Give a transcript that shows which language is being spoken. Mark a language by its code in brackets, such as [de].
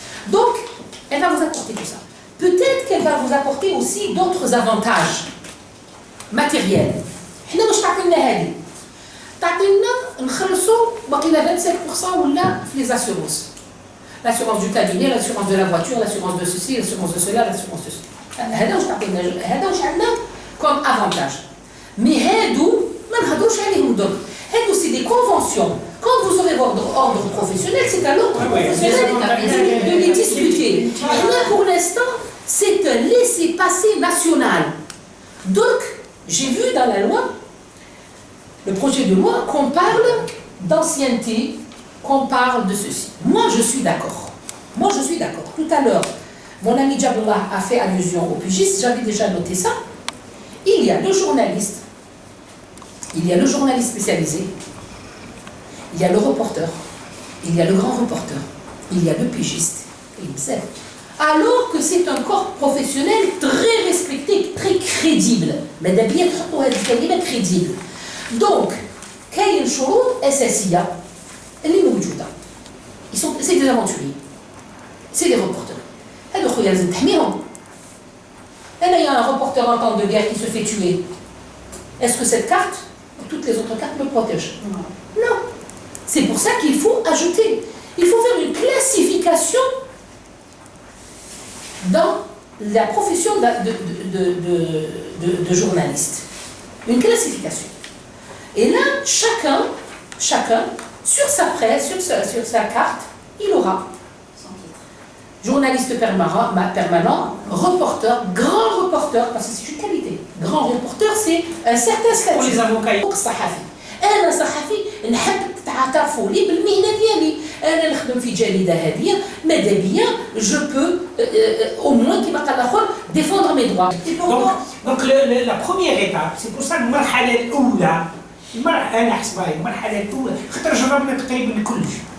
[fr] Donc, elle va vous apporter tout ça. Peut-être qu'elle va vous apporter aussi d'autres avantages matériels. [ar] حنا واش تعطينا هذه؟ تعطينا نخلصوا باقي 25% ولا في [fr] les assurances. L'assurance du cabinet, l'assurance de la voiture, l'assurance de ceci, l'assurance de cela, l'assurance de cela. [ar] هذا واش تعطينا هذا واش عندنا [fr] comme avantage. Mais [ar] هادو ما نهضروش عليهم درك. هادو [fr] c'est des conventions. Quand vous aurez votre ordre professionnel, c'est à l'ordre professionnel de les discuter. Là, pour l'instant, c'est un laissez-passer national. Donc, j'ai vu dans la loi, le projet de loi, qu'on parle d'ancienneté, qu'on parle de ceci. Moi, je suis d'accord. Moi, je suis d'accord. Tout à l'heure, mon ami Djabullah a fait allusion au pigiste, j'avais déjà noté ça. Il y a le journaliste, il y a le journaliste spécialisé, il y a le reporter, il y a le grand reporter, il y a le pigiste, et il sait. Alors que c'est un corps professionnel très respecté, très crédible. Mais d'habitude, on a dit crédible. [ar] Donc, كاين شروط أساسية اللي موجودة. [fr] C'est des aventuriers, c'est des reporters. [ar] هادو خويا لازم تحميهم. [fr] أنا y a un reporter en temps de guerre qui se fait tuer. Est-ce que cette carte ou toutes les autres cartes me protègent? Non. C'est pour ça qu'il faut ajouter. Il faut faire une classification dans la profession de journaliste. Une classification. Et là, chacun, sur sa presse, sur sa carte, il aura journaliste permanent, reporter, grand reporter, parce que c'est une qualité. Grand reporter, c'est un certain statut. Pour les avocats. [ar] أنا صحفي نحب تعترفوا لي بالمهنة ديالي. أنا نخدم في جريدة هذه ماذا بيا جو بو [fr] au moins [ar] كما قال الآخر [fr] défendre mes droits. Et دونك لا بروميير ايتاب سي بور سا [ar] المرحله الاولى انا حسبها المرحله الاولى خاطر جربنا تقريبا كلش.